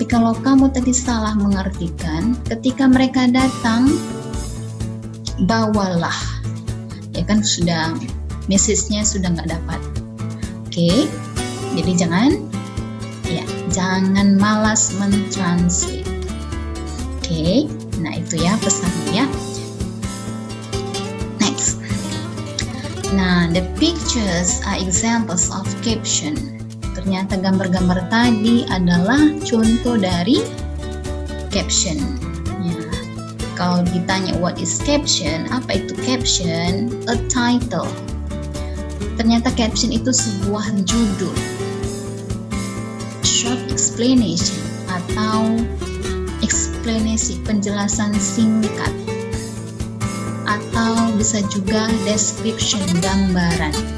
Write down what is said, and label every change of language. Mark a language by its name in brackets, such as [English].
[Indonesian] Tapi kalau kamu tadi salah mengartikan, ketika mereka datang, bawalah. Ya kan, sudah message-nya sudah nggak dapat. Oke, jadi jangan malas mentranslate. Oke, nah itu ya pesannya ya. Next. [English] Nah, the pictures are examples of caption. [Indonesian] Ternyata gambar-gambar tadi adalah contoh dari caption. Ya. Kalau ditanya [English] what is caption, [Indonesian] apa itu caption? [English] A title. [Indonesian] Ternyata caption itu sebuah judul, [English] short explanation [Indonesian] atau eksplanasi, penjelasan singkat, atau bisa juga description, gambaran.